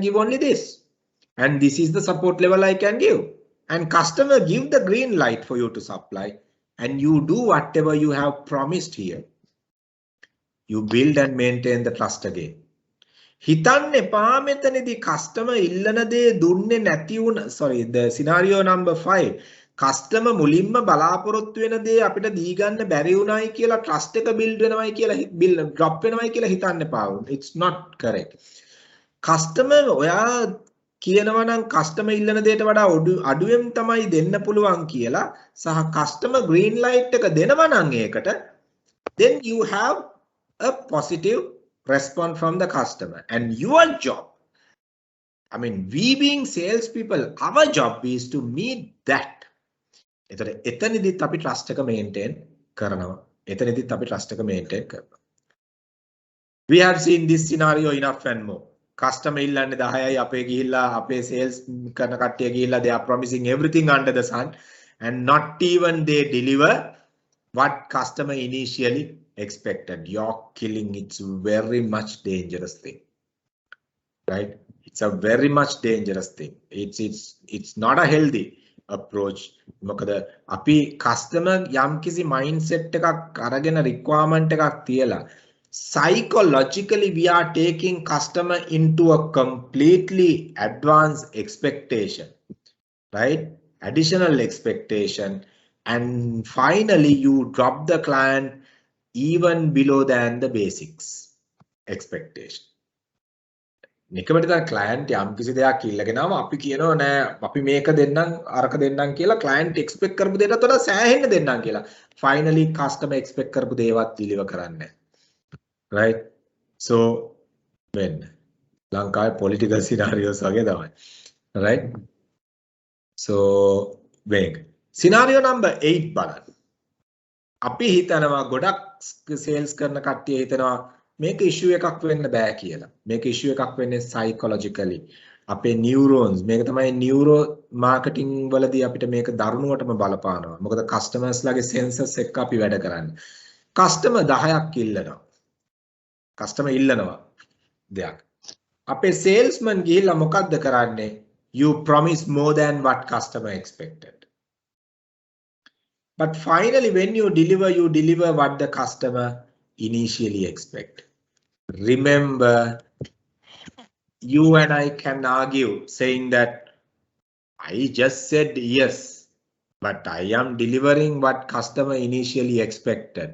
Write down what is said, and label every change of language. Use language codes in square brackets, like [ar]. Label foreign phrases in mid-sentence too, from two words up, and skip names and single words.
[en] give only this and this is the support level I can give and customer give the green light for you to supply and you do whatever you have promised here you build and maintain the trust again [si] හිතන්න එපා මෙතනදී customer ඉල්ලන දේ දුන්නේ නැති වුණ [en] sorry the scenario number 5 [si] customer මුලින්ම බලාපොරොත්තු වෙන දේ අපිට දී ගන්න බැරි වුණයි කියලා trust එක build වෙනවයි කියලා drop වෙනවයි කියලා හිතන්න එපා. [en] It's not correct. [si] customer ඔයා කියනවා නම් customer ඉල්ලන දේට වඩා අඩුවෙන් තමයි දෙන්න පුළුවන් කියලා සහ customer green light එක දෙනවා නම් ඒකට [en] then you have a positive response from the customer and your job I mean we being salespeople our job is to meet that [si] එතනදිත් අපි trust එක maintain කරනවා. [en] We have seen this scenario enough and more. [si] Customer ඉල්ලන්නේ 10යි අපේ ගිහිල්ලා අපේ sales කරන කට්ටිය ගිහිල්ලා [en] they are promising everything under the sun and not even they deliver what customer initially expected. You're killing it's very much dangerous thing. Right? It's a very much dangerous thing. It's not a healthy approach [si] මොකද අපි customer යම්කිසි mindset එකක් අරගෙන requirement එකක් තියලා [en] psychologically we are taking customer into a completely advanced expectation right additional expectation and finally you drop the client even below than the basics expectation [si] නිකමට දැන් client යම් කිසි දෙයක් ඉල්ලගෙනම අපි කියනවා නෑ අපි මේක දෙන්නම් අරක දෙන්නම් කියලා client expect කරපු දෙයකට වඩා සෑහෙන්න දෙන්නම් කියලා finally customer expect කරපු දේවත් deliver කරන්නේ [en] right so when [si] ලංකාවේ [en] political scenarios [si] වගේ තමයි [en] right so when scenario number 8 [si] බලන්න අපි හිතනවා ගොඩක් sales කරන කට්ටිය හිතනවා මේක issue එකක් වෙන්න බෑ කියලා. මේක issue එකක් වෙන්නේ psychologically. අපේ neurons මේක තමයි [en] neuro marketing [si] වලදී අපිට මේක දරුණුවටම බලපානවා. මොකද customers ලගේ senses එක්ක අපි වැඩ කරන්නේ. customer 10ක් ඉල්ලනවා. customer ඉල්ලනවා දෙයක්. අපේ salesman ගිහිල්ලා මොකද්ද කරන්නේ? [en] You promise more than what customer expected. But finally, when you deliver what the customer initially expect. Remember, you and I can argue saying that I just said yes, but I am delivering what customer initially expected.